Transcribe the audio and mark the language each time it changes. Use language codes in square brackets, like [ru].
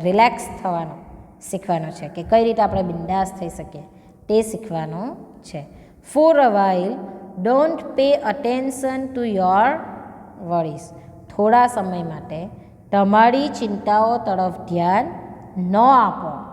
[gu] Relax થવાનો શીખવાનો છે કે કઈ રીતે આપણે બિંદાસ થઈ શકીએ તે શીખવાનું છે. [en] For a while, don't pay attention to your worries. [gu] થોડા સમય માટે તમારી ચિંતાઓ તરફ ધ્યાન ન આપો.